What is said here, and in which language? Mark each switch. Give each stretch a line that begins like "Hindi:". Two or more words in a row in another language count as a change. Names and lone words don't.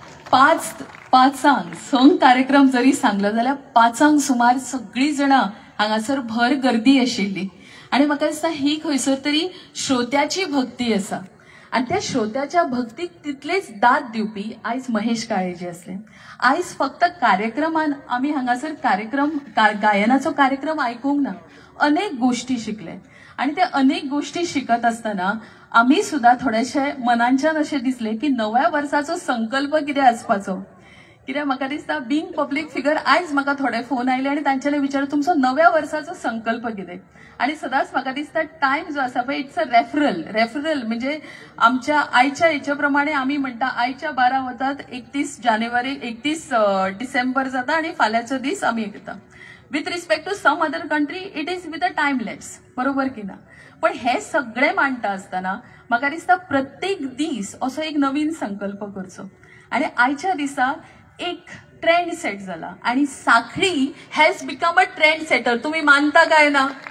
Konkani: संघ कार्यक्रम जरी सांगलो जाल्यार 5 सुमार सगळी जाणां हांगासर भर गर्दी आशिल्ली, आणि म्हाका दिसता ही खंयसर तरी श्रोत्याची भक्ती आसा, आणि त्या श्रोत्याच्या भक्तीक तितलेच दाद दिवपी आयज महेश काळेजी असले. आयज फक्त कार्यक्रमान आम्ही हांगासर गायनाचो कार्यक्रम आयकूंक ना, अनेक गोष्टी शिकले, आणि ते अनेक गोष्टी शिकत असताना आम्ही सुद्धा थोडेशे मनांच्यान अशें दिसले की नव्या वर्साचो संकल्प कितें आसपाचो. कित्याक म्हाका दिसता
English: being public figure,
Konkani: आयज म्हाका थोडे फोन आयले आणि तांच्यानी विचारले तुमचो नव्या वर्साचो संकल्प कितें, आणि सदांच म्हाका दिसता टायम जो आसा पळय
English: it's a referral
Konkani: म्हणजे आमच्या आयच्या हेच्या प्रमाणे आमी म्हणटा आयच्या 12 वतात 31 जानेवारी 31 डिसेंबर जाता आणि फाल्यांचो दीस आमी घेता.
English: with respect to some other country it is with a time lapse,
Konkani: बरोबर की ना. पण हे सगळे मांडटा असताना म्हाका दिसता प्रत्येक दीस असो एक नवीन संकल्प करचो, आणि आयच्या दिसा एक
English: trend set
Konkani: झाला, आणि साखळी
English: has become a trend setter.
Konkani: तुम्ही मानता काय ना.